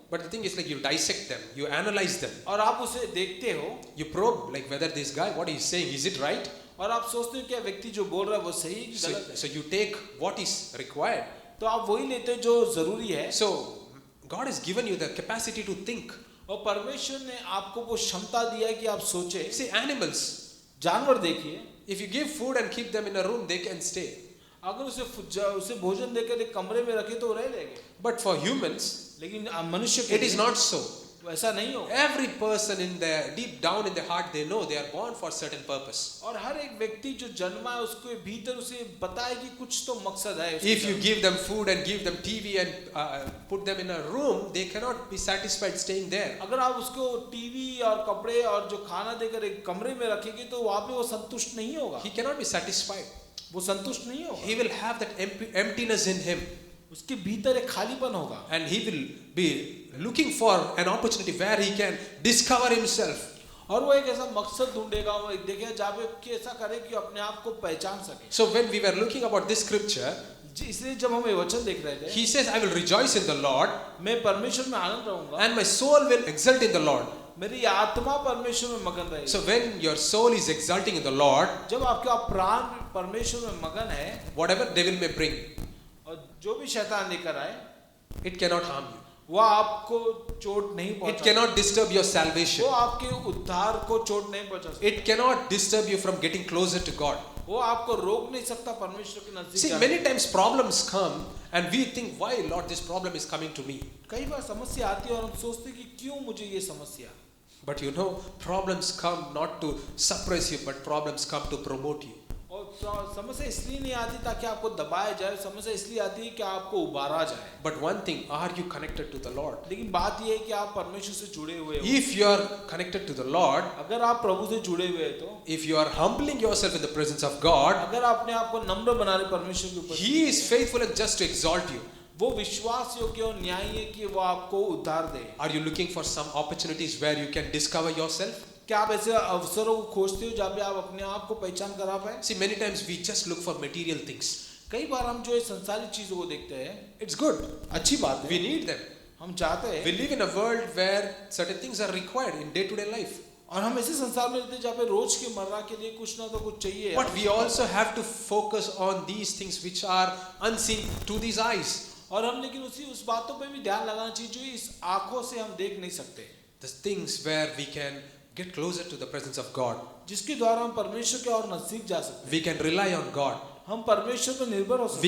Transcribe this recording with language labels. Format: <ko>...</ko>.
<en>but the thing is like you dissect them, you analyze them,</en> <hi>और आप उसे देखते हो</hi> <en>you probe like whether this guy, what he is saying, is it right?</en> <hi>और आप सोचते हो क्या व्यक्ति जो बोल रहा है वो सही है कि</hi> <en>So,</en> <hi>गलत है।</hi> <en>so you take what is required.</en> <hi>तो आप वही लेते हो जो जरूरी है।</hi> <en>So God has given you the capacity to think.</en> <hi>और परमेश्वर ने आपको वो क्षमता दिया है कि आप सोचे।</hi> <en>See, animals,</en> <hi>जानवर देखिए,</hi> <en>if you give food and keep them in a room, they can stay.</en> <hi>अगर उसे भोजन देकर एक कमरे में रखे तो वो रह लेंगे,</hi> <en>But for humans,</en> <hi>लेकिन मनुष्य के</hi> <en>it is</en> <hi>लिए</hi> <en>not so.</en> <hi>वैसा नहीं होगा।</hi> <en>Every person in their deep down in their heart, they know they are born for certain purpose.</en> <hi>और हर एक व्यक्ति जो जन्मा है उसके भीतर उसे पता है कि कुछ तो मकसद है उसके</hi> <en>If you</en> <hi>जन्म।</hi> <en>give them food and give them TV and put them in a room, they cannot be satisfied staying there.</en> <hi>अगर आप उसको टीवी और कपड़े और जो खाना देकर एक कमरे में रखेंगे तो वहां पे वो संतुष्ट नहीं होगा,</hi> <en>He cannot be satisfied.</en> <hi>वो संतुष्ट नहीं होगा।</hi> <en>He will have that emptiness in him,</en> <hi>उसके भीतर एक खालीपन होगा</hi> <en>and he will be looking for an opportunity where he can discover himself.</en> <hi>और वो एक ऐसा मकसद ढूंढेगा, वो एक देखिए जहाँ पे कि ऐसा करे कि अपने आप को पहचान सके।</hi> <en>So when we were looking about this scripture,</en> <hi>इसलिए जब हम ये वचन देख रहे थे,</hi> <en>he says, I will rejoice in the Lord,</en> <hi>मैं परमेश्वर में आनंद रहूंगा,</hi> <en>and my soul will exult in the Lord.</en> <hi>मेरी आत्मा परमेश्वर में मगन रहेगी।</hi> <en>So when your soul is exulting in the Lord,</en> <hi>जब आपका प्राण परमेश्वर में मगन है,</hi> <en>whatever devil may bring,</en> <hi>और जो भी शैतान लेकर आए,</hi> <en>it cannot harm you.</en> <hi>वो आपको चोट नहीं</hi> <en>It</en> <hi>पहुंचा,</hi> <en>cannot disturb your salvation.</en> <hi>वो आपके उद्धार को चोट नहीं पहुंचा सकता,</hi> <en>It cannot disturb you from getting closer to God.</en> <hi>वो आपको रोक नहीं सकता परमेश्वर के नजदीक</hi> <en>See,</en> <hi>जाने।</hi> <en>many times problems come and we think, why Lord, this problem is coming to me.</en> <hi>कई बार समस्या आती है और हम सोचते हैं कि क्यों मुझे ये समस्या।</hi> <en>But you know, problems come not to suppress you, but problems come to promote you.</en> <hi>और समस्या इसलिए नहीं आती ताकि आपको दबाया जाए, समस्या इसलिए आती है कि आपको उबारा जाए।</hi> <en>But one thing, are you connected to the Lord?</en> <hi>लेकिन बात यह है कि आप परमेश्वर से जुड़े हुए हो।</hi> <en>If you are connected to the Lord,</en> <hi>अगर आप प्रभु से जुड़े हुए हैं तो,</hi> <en>if you are humbling yourself in the presence of God,</en> <hi>अगर अपने आप को नम्र बना रहे परमेश्वर के ऊपर,</hi> <en>He is faithful and just to exalt you.</en> <hi>वो विश्वास योग्य और न्यायी है कि वो आपको उद्धार दे।</hi> <en>Are you looking for some opportunities where you can discover yourself?</en> <hi>क्या आप ऐसे अवसरों को खोजते हो जहाँ पे आप अपने आप को पहचान करा पाए?</hi> <en>See, many times we just look for material things.</en> <hi>कई बार हम जो है संसारिक चीजों को देखते हैं,</hi> <en>It's good.</en> <hi>अच्छी बात है,</hi> <en>We need them.</en> <hi>हम चाहते</hi> <en>We</en> <hi>हैं,</hi> <en>live in a world where certain things are required in day-to-day life.</en> <hi>और हम ऐसे संसार में रहते हैं जहाँ पे रोज के मर्रा के लिए कुछ ना तो कुछ चाहिए।</hi> <en>But we also have to focus on these things which are unseen to these eyes.</en> <hi>और हम लेकिन उस बातों पे भी ध्यान लगाना चाहिए जो इस आंखों से हम देख नहीं सकते,</hi> <en>The things where we can get closer to the presence of God.</en> <hi>जिसके द्वारा हम परमेश्वर के और नजदीक जा सकते</hi> <en>We can rely on God.</en> <hi>हैं। हम परमेश्वर पर निर्भर हो सकते</hi>